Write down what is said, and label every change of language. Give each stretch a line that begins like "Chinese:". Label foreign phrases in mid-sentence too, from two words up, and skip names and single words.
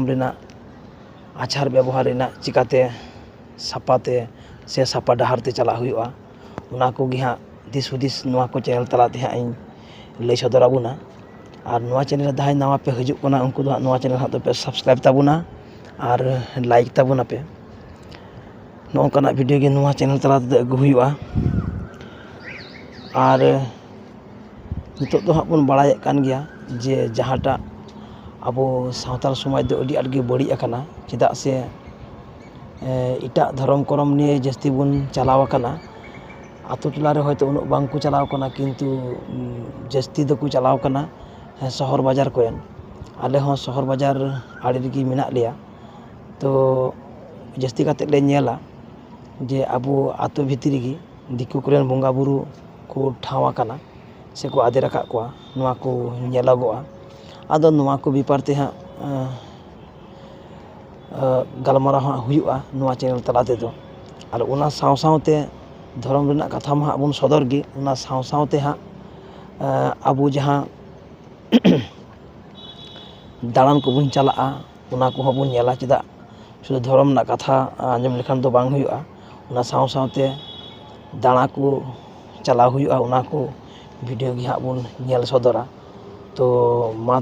Santali: रेना आचार व्यवहार रेना चिकाते सापाते से सापा डहारते चला हुआ उना को गे हाँ दिस हुदिस नुआ को चैनल तलाते हाँ इन लई सदराबुना और नुआ चैनल जहाँ नवा पे हिजुग कना उनको दो नुआ चैनल हाँ तो पे सब्सक्राइब तबुना और लाइक तबुना पे नौकाना वीडियो गे नुआ चैनल तलाते अगु हुआ और नितोग दो हाँ बन बड़ाय कान गया जे जहाँटा आबो सावताल समाज दो अडी आडगे बड़ी अकना चेदा से इटा धर्म करम निये जस्ती बन चलाव अकना आतो टोला रे होयतो उन बांग को चलाव कना किंतु जस्ती दो को चलाव कना
Hindi: शहर बाजार
Santali: कोयन आले हो
Hindi: शहर बाजार
Santali: आड़े रेगी मेना लिया तो जस्ती काते ले नेला जे आबो आतो भितरी गी दिकु कोरेन बंगा बुरु को ठावा कना से को आदे रखा को नुआ को नेलागोआ आदो नुआ को विपारते हाँ गलमारा हाँ हुआ नुआ चैनल तलाते दो और उना साव सावते धर्म रेना कथा मा बन सदर गे उना साव सावते हाँ आबो जहाँ दालान को बन चला उना को बन नेला चेदा शुद्ध धर्म ना कथा आंजम लेखान तो बांग हुआ उना साव सावते दाना को चला हुआ उना को वीडियो गे हाँ बन नेल सदरा तो मा